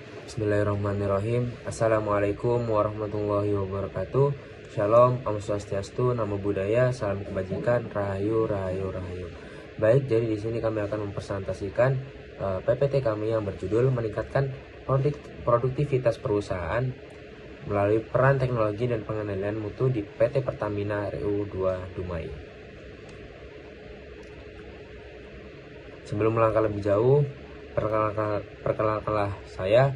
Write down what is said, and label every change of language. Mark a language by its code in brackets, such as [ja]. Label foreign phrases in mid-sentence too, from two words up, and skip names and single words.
[ar] بسم الله الرحمن الرحيم. السلام عليكم ورحمة الله وبركاته. [id] Shalom, Om Swastiastu, [pi] Namo Buddhaya, [id] salam kebajikan, Rahayu, Rahayu, Rahayu. Baik, jadi di sini kami akan mempresentasikan PPT kami yang berjudul meningkatkan produktivitas perusahaan melalui peran teknologi dan pengendalian mutu di PT Pertamina RU 2 Dumai. Sebelum melangkah lebih jauh, perkenalkanlah saya.